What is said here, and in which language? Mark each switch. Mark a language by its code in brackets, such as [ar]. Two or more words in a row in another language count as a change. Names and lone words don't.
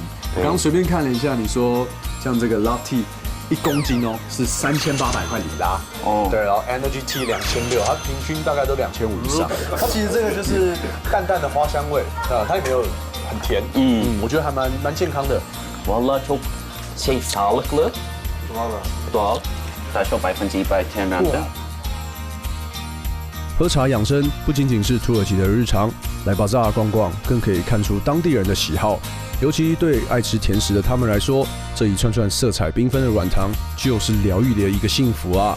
[zh] 我刚刚随便看了一下，你说像这个 [en] love tea。 [zh] 1公斤哦，是3800块里拉哦。对，然后 [en] Energy Tea [zh] 2600，它平均大概都2500以上。它其实这个就是淡淡的花香味，它也没有很甜，我觉得还蛮健康的。 [tr] Vallahi çok sağlıklı. Doğal. [zh] 他说100%天然的。喝茶养生不仅仅是土耳其的日常，来巴扎逛逛更可以看出当地人的喜好。尤其对爱吃甜食的他们来说，这一串串色彩缤纷的软糖就是疗愈的一个幸福啊！